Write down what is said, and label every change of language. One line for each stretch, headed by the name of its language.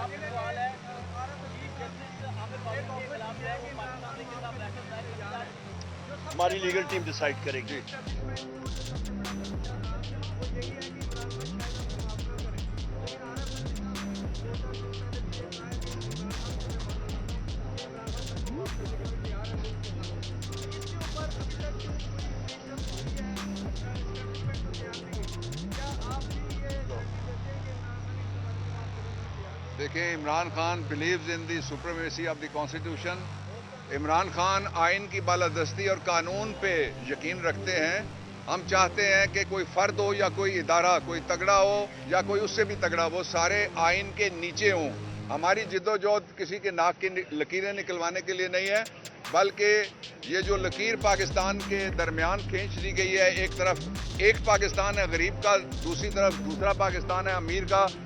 Urdu: سوال ہے chief justice عامر فاروق کے خلاف جو ہے وہ پاکستان کے خلاف ریفرنس دائر کی جا رہی ہے. ہماری لیگل ٹیم ڈیسائیڈ کرے گی.
English: جی دیکھیں Imran Khan believes in the supremacy of the constitution.
Urdu: Imran Khan آئین کی بالادستی اور قانون پہ یقین رکھتے ہیں. ہم چاہتے ہیں کہ کوئی فرد ہو یا کوئی ادارہ، کوئی تگڑا ہو یا کوئی اس سے بھی تگڑا، وہ سارے آئین کے نیچے ہوں. ہماری جدوجہد کسی کے ناک کی لکیریں نکلوانے کے لیے نہیں ہے، بلکہ یہ جو لکیر پاکستان کے درمیان کھینچ دی گئی ہے، ایک طرف ایک پاکستان ہے غریب کا، دوسری طرف دوسرا پاکستان ہے امیر کا.